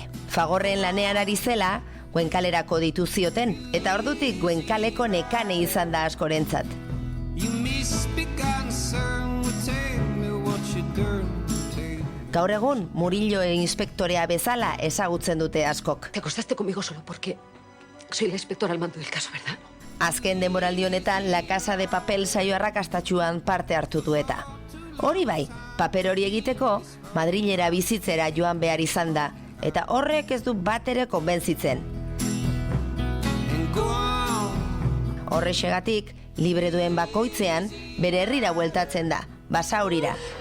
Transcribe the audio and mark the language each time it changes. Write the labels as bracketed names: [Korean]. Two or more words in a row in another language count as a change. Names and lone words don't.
[Basque] Fagorren lanean ari zela, Goenkalerako ditu zioten, eta ordutik Goenkaleko nekane izan da askorentzat. Gaur egun, Murillo inspektorea bezala ezagutzen dute askok. [Spanish] Te acostaste conmigo solo porque soy la inspectora al mando del caso, ¿verdad? [Basque] Azken denboraldi honetan, La Casa de Papel saio arrakastatsuan parte hartu du eta. Hori bai, paper hori egiteko, Madrilera bizitzera joan behar izan da, eta horrek ez du bat ere konbentzitzen. Horrexegatik, libre duen bakoitzean, bere herrira bueltatzen da, Basaurira.